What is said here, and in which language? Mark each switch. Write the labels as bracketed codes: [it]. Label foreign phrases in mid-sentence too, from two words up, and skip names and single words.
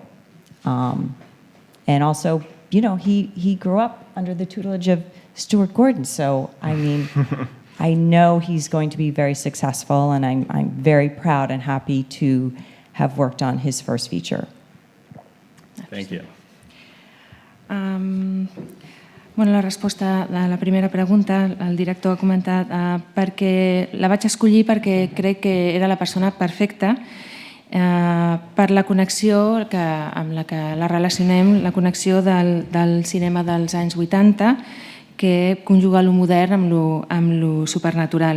[en] And also, he grew up under the tutelage of Stuart Gordon. So, I mean, I know he's going to be very successful, and I'm very proud and happy to have worked on his first feature. Thank you. [ca] Bueno, la resposta de la primera pregunta, el director ha comentat perquè la vaig escollir perquè crec que era la persona perfecta per la connexió amb la que la relacionem, la connexió del cinema dels anys 80, que conjuga lo modern amb lo supernatural.